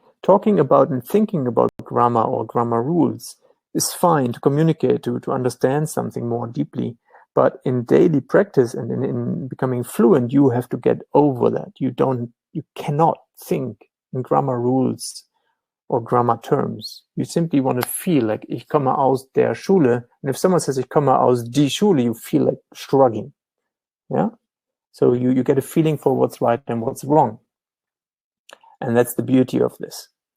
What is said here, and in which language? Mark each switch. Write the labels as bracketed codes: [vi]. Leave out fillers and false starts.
[en] Talking about and thinking about grammar or grammar rules is fine to communicate, to understand something more deeply. But in daily practice and in becoming fluent, you have to get over that. You cannot think in grammar rules or grammar terms. You simply want to feel like, [de] ich komme aus der Schule. [en] And if someone says, [de] ich komme aus die Schule, [en] you feel like shrugging. Yeah? So you get a feeling for what's right and what's wrong. And that's the beauty of this.